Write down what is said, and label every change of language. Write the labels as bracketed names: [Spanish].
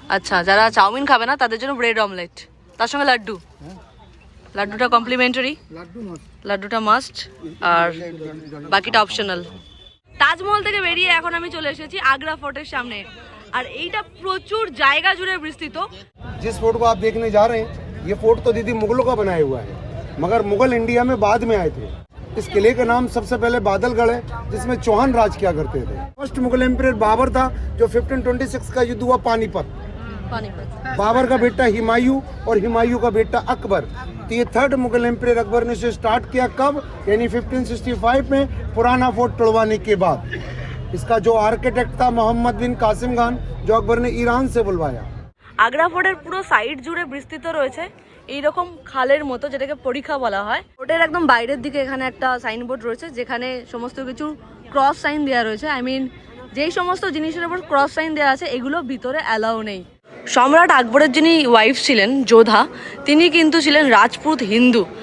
[Bangla] আচ্ছা, যারা চাউমিন খাবে না তাদের জন্য ব্রেড অমলেট, তার সঙ্গে লাড্ডু। লাড্ডুটা কমপ্লিমেন্টারি, লাড্ডুটা মাস্ট, আর বাকিটা অপশনাল। তাজমহল থেকে বেরিয়ে এখন আমি চলে এসেছি আগ্রা ফোর্টের সামনে, আর এইটা প্রচুর জায়গা জুড়ে বিস্তৃত। [Hindi] जिस फोर्ट को आप देखने जा रहे हैं, ये फोर्ट तो दीदी मुगलों का बनाया हुआ है, मगर मुगल इंडिया में बाद में आए थे। इस किले का नाम सबसे पहले बादलगढ़ है, जिसमें चौहान राज किया करते थे। फर्स्ट मुगल एम्परर बाबर था, जो 1526 का युद्ध हुआ पानीपत। बाबर का बेटा हुमायूं और हुमायूं का बेटा अकबर। तो ये थर्ड मुगल एम्परर अकबर ने इसे स्टार्ट किया कब, यानी 1565 में पुराना फोर्ट तोड़वाने के बाद। इसका जो आर्किटेक्ट था मोहम्मद बिन कासिम खान, जो अकबर ने ईरान से बुलवाया। [Bangla] আগ্রা ফোর্টের পুরো সাইড জুড়ে বিস্তৃত রয়েছে এইরকম খালের মতো, যেটাকে পরীক্ষা বলা হয়। ফোর্টের একদম বাইরের দিকে এখানে একটা সাইনবোর্ড রয়েছে, যেখানে সমস্ত কিছু ক্রস সাইন দেওয়া রয়েছে। আই মিন যেই সমস্ত জিনিসের উপর ক্রস সাইন দেওয়া আছে এগুলো ভিতরে অ্যালাউ নেই। সম্রাট আকবরের যিনি ওয়াইফ ছিলেন যোধা, তিনি কিন্তু ছিলেন রাজপুত হিন্দু।